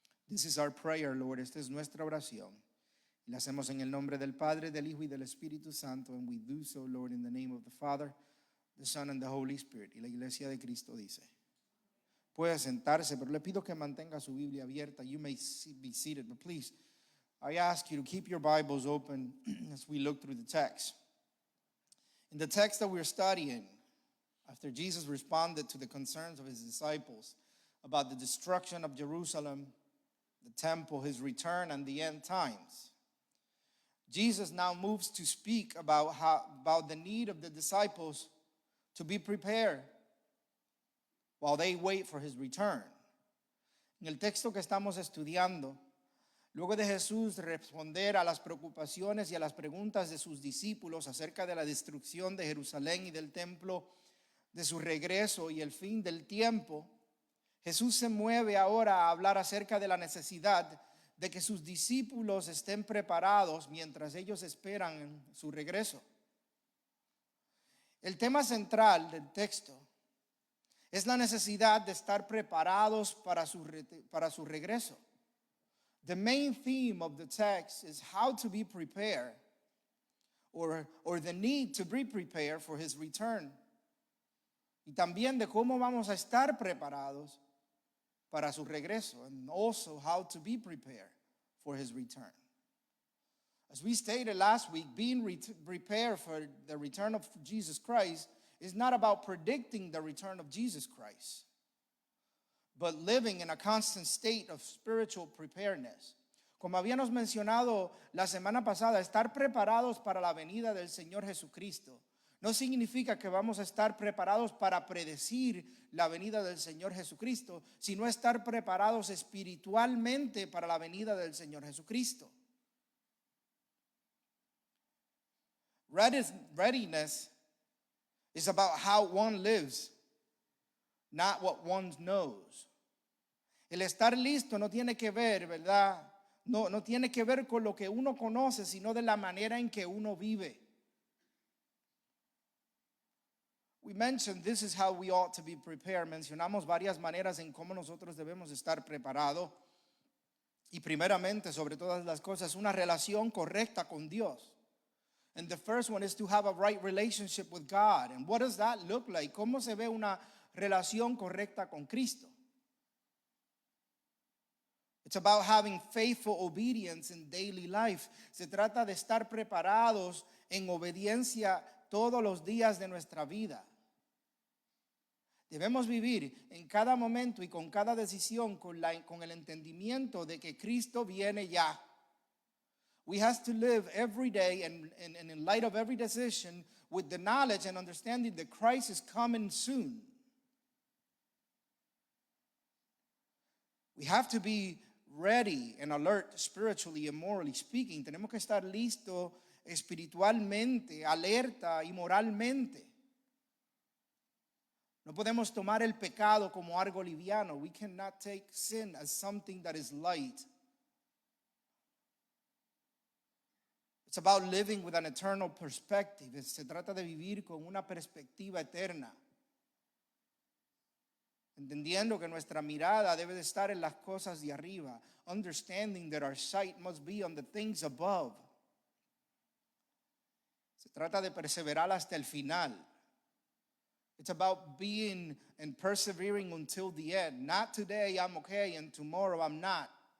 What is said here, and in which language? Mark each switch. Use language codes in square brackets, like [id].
[en] This is our prayer, Lord. [es] Esta es nuestra oración. Y la hacemos en el nombre del Padre, del Hijo y del Espíritu Santo, [en] and we do so, Lord, in the name of the Father, the Son, and the Holy Spirit. [es] Y la iglesia de Cristo dice, puede sentarse, pero le pido que mantenga su Biblia abierta. [en] You may be seated, but please, I ask you to keep your Bibles open as we look through the text. In the text that we're studying, after Jesus responded to the concerns of his disciples about the destruction of Jerusalem, the temple, his return, and the end times, Jesus now moves to speak about the need of the disciples to be prepared while they wait for his return. [es] En el texto que estamos estudiando, luego de Jesús responder a las preocupaciones y a las preguntas de sus discípulos acerca de la destrucción de Jerusalén y del templo, de su regreso y el fin del tiempo, Jesús se mueve ahora a hablar acerca de la necesidad de que sus discípulos estén preparados mientras ellos esperan su regreso. El tema central del texto es la necesidad de estar preparados para su regreso. [en] The main theme of the text is how to be prepared, or the need to be prepared for his return. [es] Y también de cómo vamos a estar preparados para su regreso, [en] and also how to be prepared for his return. As we stated last week, being prepared for the return of Jesus Christ is not about predicting the return of Jesus Christ, but living in a constant state of spiritual preparedness. [es] Como habíamos mencionado la semana pasada, estar preparados para la venida del Señor Jesucristo no significa que vamos a estar preparados para predecir la venida del Señor Jesucristo, sino estar preparados espiritualmente para la venida del Señor Jesucristo. [en] Readiness is about how one lives, not what one knows. [es] El estar listo no tiene que ver, ¿verdad? No tiene que ver con lo que uno conoce, sino de la manera en que uno vive. [en] We mentioned this is how we ought to be prepared. [es] Mencionamos varias maneras en cómo nosotros debemos estar preparados. Y primeramente, sobre todas las cosas, una relación correcta con Dios. [en] And the first one is to have a right relationship with God. And what does that look like? [es] ¿Cómo se ve una relación correcta con Cristo? [en] It's about having faithful obedience in daily life. [es] Se trata de estar preparados en obediencia todos los días de nuestra vida. Debemos vivir en cada momento y con cada decisión con el entendimiento de que Cristo viene ya. [en] We have to live every day and in light of every decision with the knowledge and understanding that Christ is coming soon. We have to be ready and alert spiritually and morally speaking. [es] Tenemos que estar listos espiritualmente, alerta y moralmente. No podemos tomar el pecado como algo liviano. [en] We cannot take sin as something that is light. It's about living with an eternal perspective. [es] Se trata de vivir con una perspectiva eterna. Entendiendo que nuestra mirada debe de estar en las cosas de arriba. [en] Understanding that our sight must be on the things above. [es] Se trata de perseverar hasta el final. [en] It's about being and persevering until the end. Not today I'm okay and tomorrow I'm not.